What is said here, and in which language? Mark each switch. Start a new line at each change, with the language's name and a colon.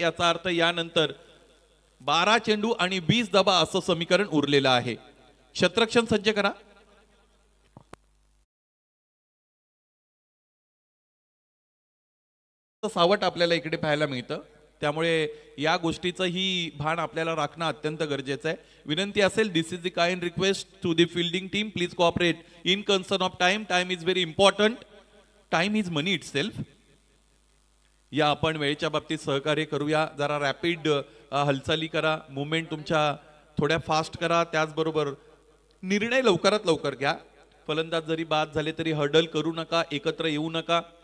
Marathi: याचा अर्थ यानंतर 12 चेंडू आणि 20 धावा असं समीकरण उरलेलं आहे. क्षेत्ररक्षण सज्ज करा. सावट आपल्याला इकडे पाहायला मिळतं, त्यामुळे या गोष्टीचं ही भान आपल्याला राखणं अत्यंत गरजेचं आहे. विनंती असेल,
English: This is the kind request to the fielding team, please cooperate in concern of time. Time is very important. Time is money itself.
Marathi: या आपण वेळेच्या बाबतीत सहकार्य करूया. जरा रॅपिड हालचाली करा. मुवमेंट तुमच्या थोड्या फास्ट करा. त्याचबरोबर निर्णय लवकरात लवकर घ्या. फलंदाज जरी बाद झाले तरी हर्डल करू नका, एकत्र येऊ नका.